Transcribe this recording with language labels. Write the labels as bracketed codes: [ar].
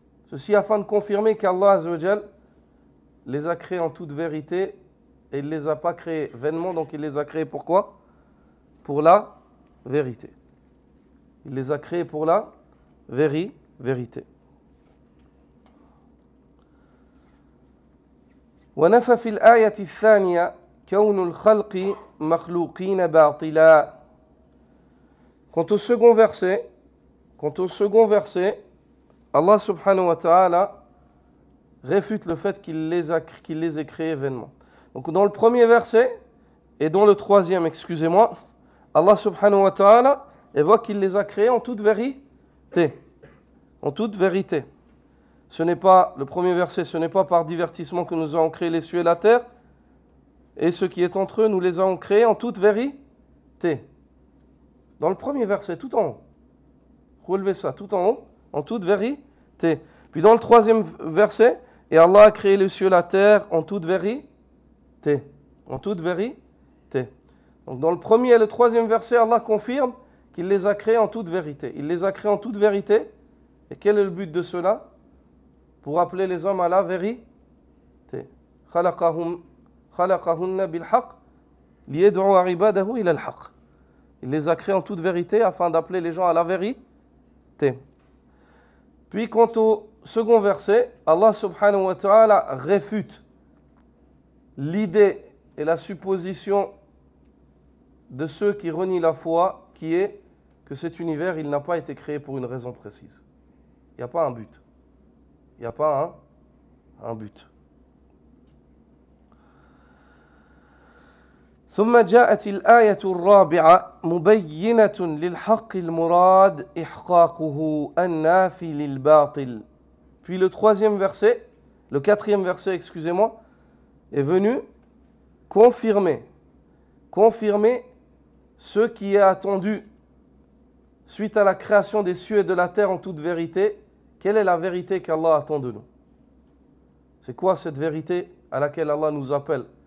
[fr] Ceci afin de confirmer qu'Allah Azza wa Jal les a créés en toute vérité et il ne les a pas créés vainement, donc il les a créés pourquoi? Pour la vérité. Il les a créés pour la vérité. [ar] ونفى في الآية الثانية كون الخلق مخلوقين باطلا. [fr] Quant au second verset, Allah subhanahu wa ta'ala réfute le fait qu'il les ait créés vainement. Donc dans le premier verset et dans le troisième, excusez-moi, Allah subhanahu wa ta'ala évoque qu'il les a créés en toute vérité. En toute vérité. Ce n'est pas, le premier verset, ce n'est pas par divertissement que nous avons créé les cieux et la terre, et ce qui est entre eux, nous les avons créés en toute vérité. Dans le premier verset, tout en haut. Relevez ça, tout en haut, en toute vérité. Puis dans le troisième verset, et Allah a créé les cieux et la terre en toute vérité. En toute vérité. Donc dans le premier et le troisième verset, Allah confirme qu'il les a créés en toute vérité. Il les a créés en toute vérité. Et quel est le but de cela? Pour appeler les hommes à la vérité. [ar] خلقهن بالحق ليدعوا عباده إلى الحق. [fr] Il les a créés en toute vérité afin d'appeler les gens à la vérité. Puis quant au second verset, Allah subhanahu wa ta'ala réfute l'idée et la supposition de ceux qui renient la foi, qui est que cet univers, il n'a pas été créé pour une raison précise. Il n'y a pas un but. Il n'y a pas un but. [ar] ثم جاءت الآية الرابعة مبينة للحق المراد إحقاقه النافي للباطل. [fr] Puis le quatrième verset, excusez-moi, est venu confirmer ce qui est attendu suite à la création des cieux et de la terre en toute vérité. Quelle est la vérité qu'Allah attend de nous? C'est quoi cette vérité à laquelle Allah nous appelle?